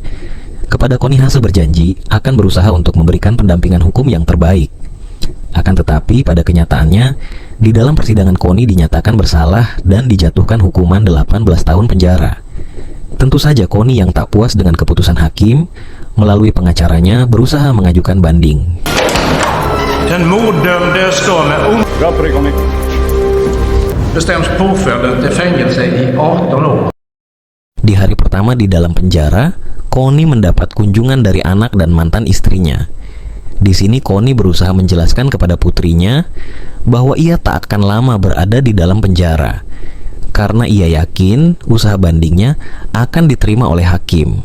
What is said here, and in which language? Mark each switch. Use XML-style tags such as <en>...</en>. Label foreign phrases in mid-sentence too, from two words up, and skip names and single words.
<id>Kepada Connie, Hase berjanji akan berusaha untuk memberikan pendampingan hukum yang terbaik. Akan tetapi pada kenyataannya, di dalam persidangan Connie dinyatakan bersalah dan dijatuhkan hukuman 18 tahun penjara. Tentu saja Connie yang tak puas dengan keputusan hakim, melalui pengacaranya berusaha mengajukan banding.</id> <sv>Den morddömde ska med bestäms påföljden till fängelse i 18 år.</sv> <id>Di hari pertama di dalam penjara, Connie mendapat kunjungan dari anak dan mantan istrinya. Di sini Connie berusaha menjelaskan kepada putrinya bahwa ia tak akan lama berada di dalam penjara karena ia yakin usaha bandingnya akan diterima oleh hakim.</id>